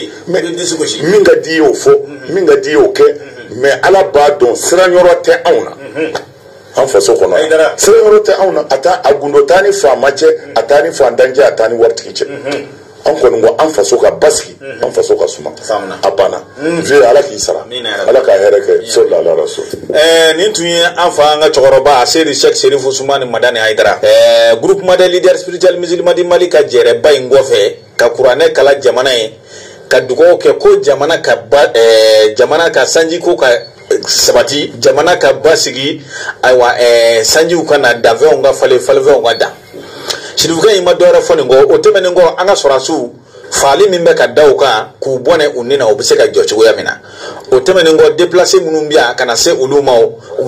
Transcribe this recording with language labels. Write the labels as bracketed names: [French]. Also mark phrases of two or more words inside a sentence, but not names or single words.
[Bambara] yen min ka di i y'o fɔ min ka di i y'o kɛ mais Ala b'a dɔn siranyɔrɔ tɛ anw na an faso kɔnɔ siranyɔrɔ tɛ anw na a gundo t'a ni faama cɛ a t'a ni fantan cɛ a t'a ni waritigi cɛ an kɔni ko an faso ka basigi an faso ka suma a banna vie Ala k'i sara Ala ka hɛrɛ kɛ [Arabic] صلى الله عليه وسلم [Bambara] nin tun ye an fa an ka cɛkɔrɔba Seydi Cheikh Serifu Sumani Madani Haidara [French] groupement des leaders spirituels musulmans du Mali [Bambara] ka jɛrɛba in kɔfɛ ka kuranɛ kala jamana ye ka dugawu kɛ ko jamana ka sanjiko ka sabati jamana ka basigi ayiwa sanjiw ka na danfɛnw ka falen falenfɛnw ka dan sirifukɛ in ma dɔwɛrɛ fɔ nin kɔ o tɛmɛnen kɔ an ka sɔrɔdasiw faali min bɛ ka da u kan k'u bɔnɛ u ni na o bɛ se ka jɔ cogoya min na o tɛmɛnen kɔ déplacé minnu bɛ yan ka na se olu ma u